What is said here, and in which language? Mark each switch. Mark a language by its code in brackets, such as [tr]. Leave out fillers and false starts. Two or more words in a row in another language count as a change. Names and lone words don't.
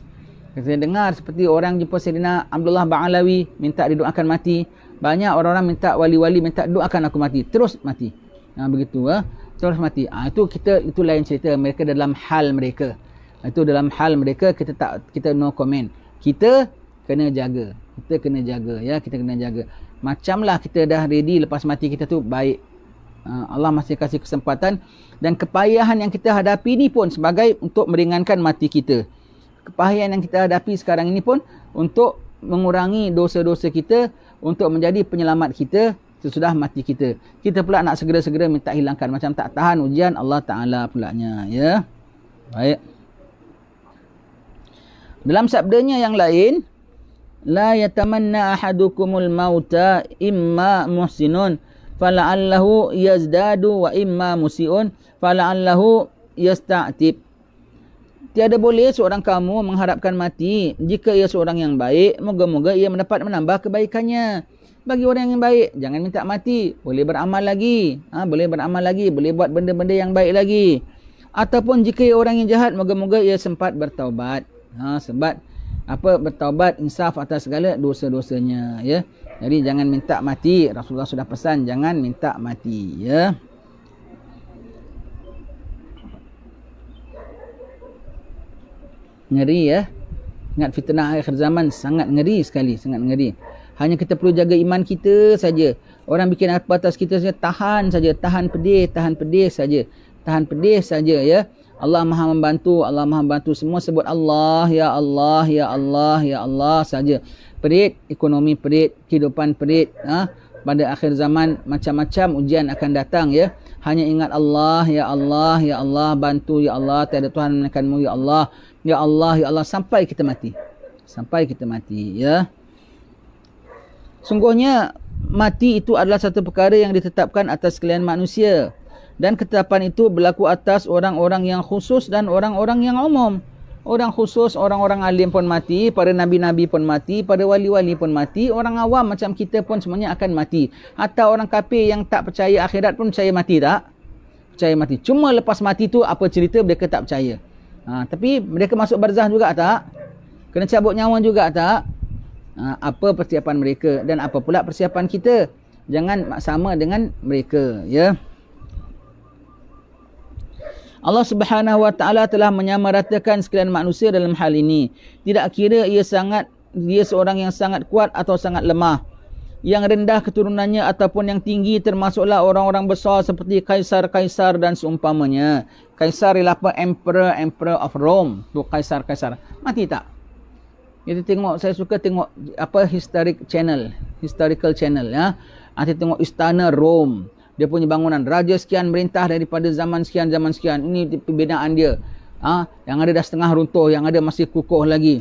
[ms] Kita dengar seperti orang jumpa Sayyidina Abdullah Ba'alawi minta didoakan mati. Banyak orang-orang minta wali-wali minta doakan aku mati, terus mati. Begitu terus mati. Itu lain cerita, mereka dalam hal mereka. Itu dalam hal mereka, kita [en] no comment. [ms] Kita kena jaga. Kita kena jaga. Macamlah kita dah ready lepas mati kita tu baik. Allah masih kasih kesempatan dan kepayahan yang kita hadapi ni pun sebagai untuk meringankan mati kita. Kepayahan yang kita hadapi sekarang ini pun untuk mengurangi dosa-dosa kita, untuk menjadi penyelamat kita sesudah mati kita. Kita pula nak segera-segera minta hilangkan, macam tak tahan ujian Allah Ta'ala pulaknya ya. Baik. Dalam sabdanya yang lain, [ar] لا يتمنى أحدكم الموت إما محسن فلعله يزداد وإما مسيء فلعله يستعتب. [ms] Tiada boleh seorang kamu mengharapkan mati jika ia seorang yang baik, moga-moga ia menambah kebaikannya. Bagi orang yang baik, jangan minta mati. Boleh beramal lagi. Boleh buat benda-benda yang baik lagi. Ataupun jika orang yang jahat, moga-moga ia sempat bertaubat. Bertaubat, insaf atas segala dosa-dosanya. Ya. Jadi jangan minta mati. Rasulullah sudah pesan, jangan minta mati. Ya. Ngeri ya. Ingat fitnah akhir zaman sangat ngeri sekali. Sangat ngeri. Hanya kita perlu jaga iman kita saja. Orang bikin apa atas kita saja, tahan saja, tahan pedih saja. Tahan pedih saja ya. Allah Maha membantu, semua sebut Allah, [ar] ya Allah, ya Allah, ya Allah [ms] saja. Perit ekonomi, perit kehidupan, perit pada akhir zaman macam-macam ujian akan datang ya. Hanya ingat Allah, [ar] ya Allah, ya Allah, [ms] bantu [ar] ya Allah, [ms] tiada Tuhan melainkanmu [ar] ya Allah. Ya Allah, ya Allah [ms] sampai kita mati. Ya. Sungguhnya mati itu adalah satu perkara yang ditetapkan atas sekalian manusia. Dan ketetapan itu berlaku atas orang-orang yang khusus dan orang-orang yang umum. Orang khusus, orang-orang alim pun mati, para nabi-nabi pun mati, para wali-wali pun mati, orang awam macam kita pun semuanya akan mati. Hatta orang kafir yang tak percaya akhirat pun percaya mati tak? Percaya mati. Cuma lepas mati tu apa cerita mereka tak percaya. Tapi mereka masuk barzah juga tak? Kena cabut nyawa juga tak? Apa persiapan mereka dan apa pula persiapan kita. Jangan sama dengan mereka ya. Allah [ar] Subhanahu wa taala [ms] telah menyamaratakan sekalian manusia dalam hal ini. Tidak kira dia seorang yang sangat kuat atau sangat lemah, yang rendah keturunannya ataupun yang tinggi, termasuklah orang-orang besar seperti kaisar-kaisar dan seumpamanya. Kaisar ialah apa? [en] Emperor of Rome. [ms] Tu kaisar-kaisar. Mati tak? Kita tengok, saya suka tengok apa [en] historical channel [ms] ya. Nanti tengok istana Rom. Dia punya bangunan, raja sekian merintah daripada zaman sekian. Ini pembinaan dia. Yang ada dah setengah runtuh, yang ada masih kukuh lagi.